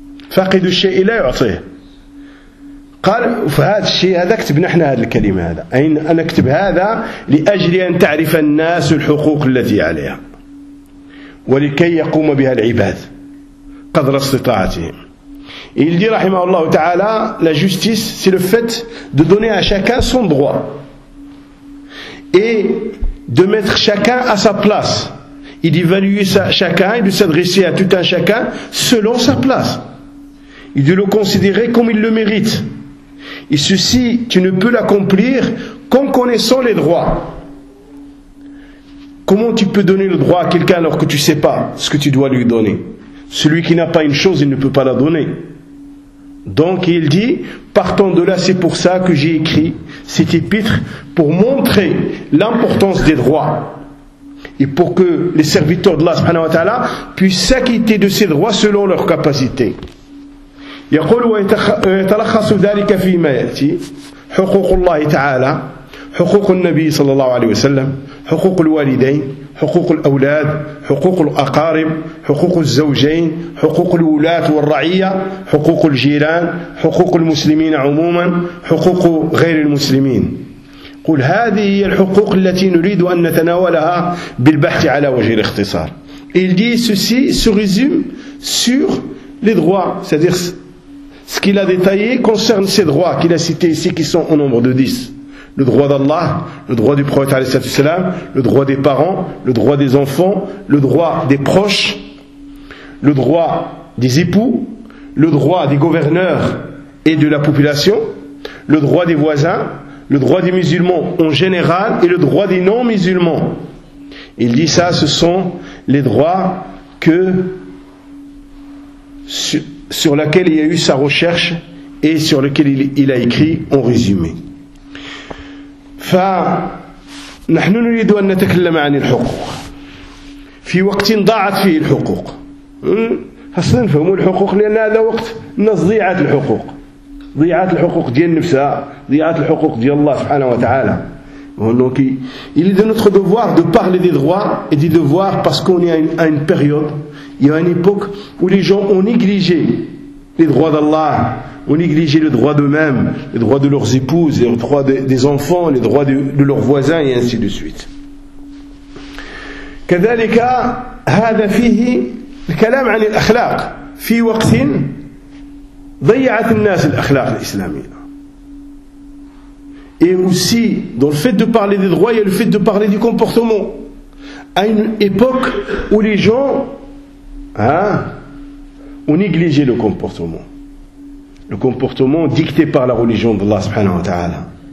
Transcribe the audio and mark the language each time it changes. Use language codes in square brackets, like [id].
[ar] فاقد الشيء لا يعطيه. قال فهذا الشيء، هذا كتبنا احنا هذه الكلمة، هذا أي أنا أكتب هذا لأجل أن تعرف الناس الحقوق التي عليها ولكي يقوم بها العباد قدر استطاعتهم. [fr] Il dit رحمه الله تعالى la justice c'est le fait de donner à chacun son droit et de mettre chacun à sa place et d'évaluer chacun et de s'adresser à tout un chacun selon sa place et de le considérer comme il le mérite. Et ceci, tu ne peux l'accomplir qu'en connaissant les droits. Comment tu peux donner le droit à quelqu'un alors que tu ne sais pas ce que tu dois lui donner? Celui qui n'a pas une chose, il ne peut pas la donner. Donc il dit, partant de là, c'est pour ça que j'ai écrit cet épître, pour montrer l'importance des droits. Et pour que les serviteurs d'Allah subhanahu wa ta'ala puissent s'acquitter de ces droits selon leurs capacités. [ar] يقول ويتلخص ذلك فيما يأتي حقوق الله تعالى حقوق النبي صلى الله عليه وسلم حقوق الوالدين حقوق الأولاد حقوق الأقارب حقوق الزوجين حقوق الولاة والرعية حقوق الجيران حقوق المسلمين عموما حقوق غير المسلمين قل هذه هي الحقوق التي نريد أن نتناولها بالبحث على وجه الاختصار [fr] il dit ceci se résume sur les droits, c'est-à-dire ce qu'il a détaillé concerne ces droits qu'il a cités ici, qui sont au nombre de 10. Le droit d'Allah, le droit du prophète, le droit des parents, le droit des enfants, le droit des proches, le droit des époux, le droit des gouverneurs et de la population, le droit des voisins, le droit des musulmans en général et le droit des non-musulmans. Il dit ça, ce sont les droits que... sur laquelle il y a eu sa recherche et sur lequel il a écrit en résumé. [ar] فنحن نريد أن نتكلم عن الحقوق في وقت ضاعت فيه الحقوق. حسنا فهموا الحقوق لأن هذا وقت نضيعة الحقوق. ضيعة الحقوق ديال النفس، ضيعة الحقوق ديال الله سبحانه وتعالى. [fr] Donc il est de notre devoir de parler des droits et des devoirs parce qu'on est à une période. Il y a une époque où les gens ont négligé les droits d'Allah, ont négligé le droit d'eux-mêmes, les droits de leurs épouses, les droits des enfants, les droits de leurs voisins, et ainsi de suite. [ar] كذلك هذا فيه الكلام عن الأخلاق في وقت ضيعت الناس الأخلاق الإسلامية. [fr] Et aussi dans le fait de parler des droits, il y a le fait de parler du comportement à une époque où les gens on négligeait le comportement. Le comportement dicté par la religion d'Allah subhanahu wa ta'ala.